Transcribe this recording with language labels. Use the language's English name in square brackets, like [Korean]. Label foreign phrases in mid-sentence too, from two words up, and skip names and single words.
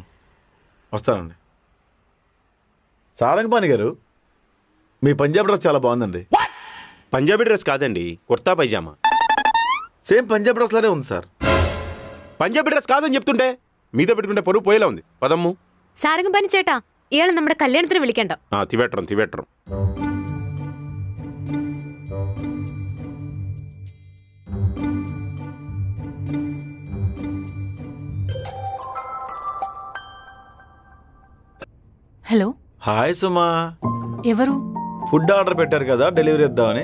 [Telugu] వస్తానండి. సారంగపాణి గారు, మీ పంజాబ్ డ్రెస్ చాలా బాగుందండి. పంజాబీ డ్రెస్ కాదండి, [Hindi] कुर्ता पायजामा. [Telugu] సేమ్ పంజాబ్ డ్రెస్ లానే ఉంది సార్. పంజాబీ డ్రెస్ కాదని చెప్తుంటే మీతో పెట్టుకుంటే పరువు పోయేలా ఉంది. పదమ్ము. [Malayalam] സാരംഗപാണി ചേട്ടാ, ഇയാളെ നമ്മുടെ കല്യാണത്തിന് വിളിക്കണ്ട. തിവേട്ടം. [Telugu] హలో. హాయ్ సుమా. ఎవరు? [English] food order [Telugu] పెట్టారు కదా, డెలివరీ ఇద్దామని.